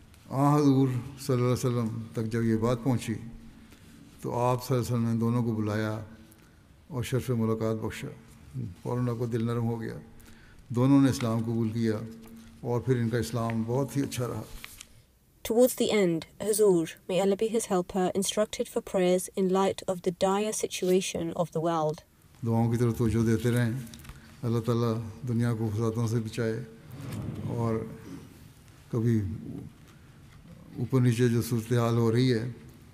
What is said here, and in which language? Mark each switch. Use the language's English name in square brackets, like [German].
[Urdu] حضور صلی اللہ علیہ وسلم تک جب یہ بات پہنچی تو آپ صلی اللہ علیہ وسلم نے دونوں کو بلایا اور شرف ملاقات بخشا. فوراً آپ کو دل نرم ہو گیا, دونوں نے اسلام قبول کیا اور پھر ان کا اسلام بہت ہی اچھا رہا. [English] Towards the end, Hazur, may Allah be his helper, instructed for prayers in light of the dire situation of the world. [Urdu] دعاؤں کی طرف توجہ دیتے رہیں, اللہ تعالیٰ دنیا کو فسادوں سے بچائے اور کبھی اوپر نیچے جو صورتحال ہو رہی ہے اللہ تعالیٰ بہتر کرے کہ یہ بہتری کی طرف چلی جائے, مزید